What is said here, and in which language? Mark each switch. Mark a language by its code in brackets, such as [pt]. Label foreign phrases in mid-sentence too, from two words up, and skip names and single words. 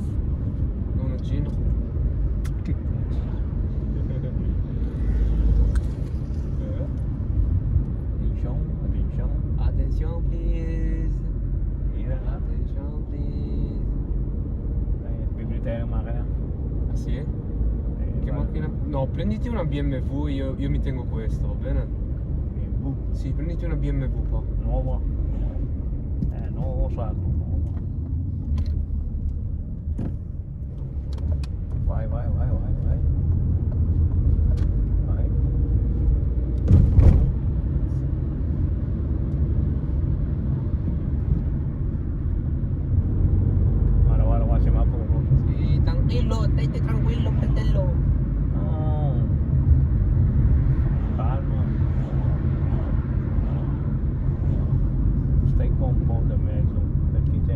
[it] Nono Gino. [en] Attention. Attention please. [tl] Hira na. [en] Attention please. [tl] Ay, bibili tayo ng makina. [it] Ah sì? Che macchina? No, prenditi una BMW, io mi tengo questo, va bene? Sì, prenditi una BMW qua. Nuovo. Nuovo usato. Vai. [tl] Araw-araw kasi mapuro. [it] Sì, tranquillo, stai tranquillo, fratello. Calma. Stai con un po' da mezzo.